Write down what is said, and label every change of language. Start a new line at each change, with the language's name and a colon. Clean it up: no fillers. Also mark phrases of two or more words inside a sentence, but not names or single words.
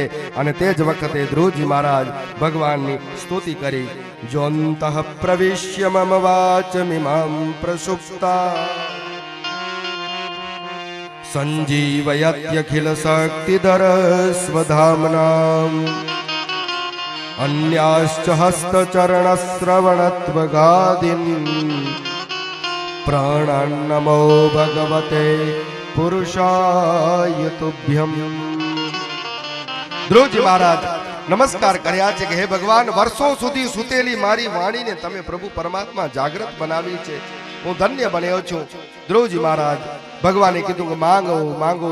Gujarati: અને તે જ વખતે ધ્રુવજી મહારાજ ભગવાનની સ્તુતિ કરી.
Sanskrit: जोंतः प्रविश्य मम वाचमिमां प्रसुप्ता संजीवयत्यखिल शक्तिधर स्वधामनां अन्याश्च हस्तचरणश्रवणत्वगादीन् प्राणान्नमो भगवते पुरुषाय तुभ्यम.
Gujarati: ધ્રુવજી મહારાજ નમસ્કાર કર્યા છે કે હે ભગવાન, વર્ષો સુધી સુતેલી મારી વાણીને તમે પ્રભુ પરમાત્મા જાગૃત બનાવી છે. હું ધન્ય બન્યો છું. ધ્રુવજી મહારાજ ભગવાને કીધું કે માંગો માંગો.